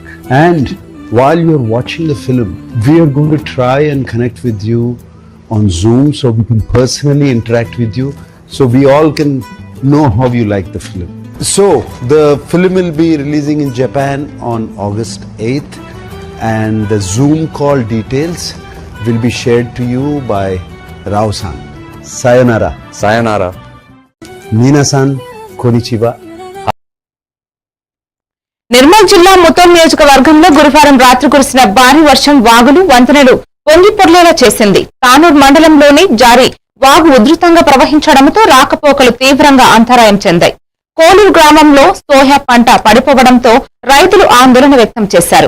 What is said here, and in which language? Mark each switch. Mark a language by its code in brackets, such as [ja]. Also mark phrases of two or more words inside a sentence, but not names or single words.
[en] And while you're watching the film, we are going to try and connect with you on Zoom so we can personally interact with you, so we all can know how you like the film. So the film will be releasing in Japan on August 8th, and the Zoom call details will be shared to you by Rao-san. [ja] Sayonara. Sayonara. 皆さん、こんにちは. [te] నిర్మల్ జిల్లా ముతోల్ నియోజకవర్గంలో గురువారం రాత్రి కురిసిన భారీ వర్షం వాగులు, వంతెనలు పొంగి పొర్లేలా చేసింది. తానూర్ మండలంలోని జారి వాగు ఉధృతంగా ప్రవహించడంతో రాకపోకలు తీవ్రంగా అంతరాయం చెందాయి. కోలూరు గ్రామంలో సోయా పంట పడిపోవడంతో రైతులు ఆందోళన వ్యక్తం చేశారు.